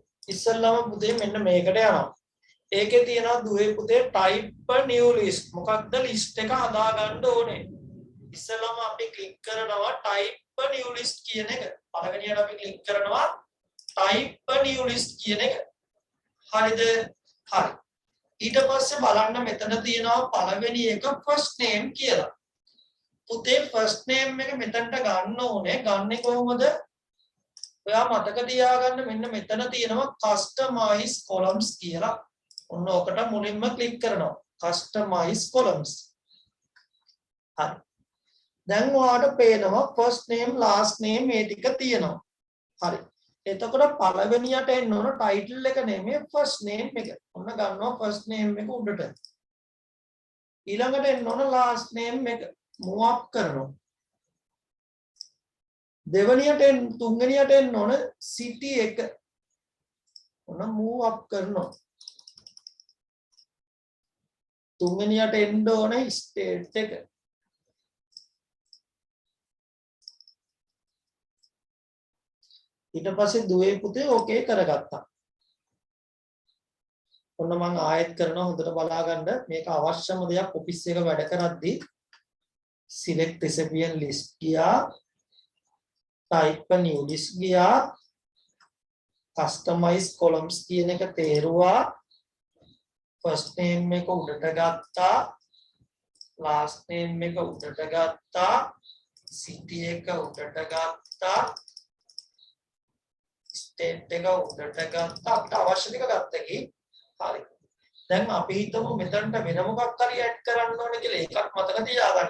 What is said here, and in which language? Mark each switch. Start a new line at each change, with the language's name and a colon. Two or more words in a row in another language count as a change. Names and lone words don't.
Sinhala: ඉස්සල්ලාම පුතේ මෙන්න මේකට යනවා. ඒකේ තියෙනවා දුවේ පුතේ
English: type a new list.
Sinhala: මොකක්ද list එක හදා ගන්න ඕනේ. ඉස්සල්ලාම අපි ක්ලික් කරනවා
English: type a new list
Sinhala: කියන එක. පළවෙනියට අපි ක්ලික් කරනවා
English: type a new list
Sinhala: කියන එක. හරිද? හරි. ඊට පස්සේ බලන්න මෙතන තියෙනවා පළවෙනි එක
English: first name
Sinhala: කියලා. පුතේ
English: first name
Sinhala: එක මෙතනට ගන්න ඕනේ. ගන්නෙ කොහොමද? ඔයා මතක තියාගන්න මෙන්න මෙතන තියෙනවා
English: customize columns
Sinhala: කියලා. ඔන්න ඔකට මුලින්ම ක්ලික් කරනවා.
English: customize columns.
Sinhala: හරි. දැන් ඔයාලට පේනවා
English: first name last name
Sinhala: මේ ටික තියෙනවා. හරි. එතකොට පළවෙනියට එන්න ඕන title එක නෙමෙයි
English: first name
Sinhala: එක. ඔන්න ගන්නවා
English: first name
Sinhala: එක උඩට. ඊළඟට එන්න ඕන
English: last name
Sinhala: එක.
English: move up
Sinhala: කරනවා. තුන්වෙනියට එන්න ඕන city එක. ඔන්න
English: move up
Sinhala: කරනවා. තුන්වෙනියට එන්න ඕන state එක. ඊට පස්සේ දුවේ පුතේ ඕකේ කරගත්තා. ඔන්න මම ආයෙත් කරනවා හොඳට බලා ගන්න. මේක අවශ්‍යම දෙයක් ඔෆිස් එක වැඩ කරද්දී
English: select recipient list
Sinhala: ගියා.
English: type a new list
Sinhala: ගියා.
English: customize columns
Sinhala: කියන එක තේරුවා.
English: first name
Sinhala: එක උඩට ගත්තා.
English: last name
Sinhala: එක උඩට ගත්තා. city එක උඩට ගත්තා. state එක උඩට ගත්තා. අපිට අවශ්‍ය ටික ගත්තා කි. හරි. දැන් අපි හිතමු මෙතනට වෙන මොකක් හරි ඇඩ් කරන්න ඕන කියලා. ඒකත් මතක තියාගන්න.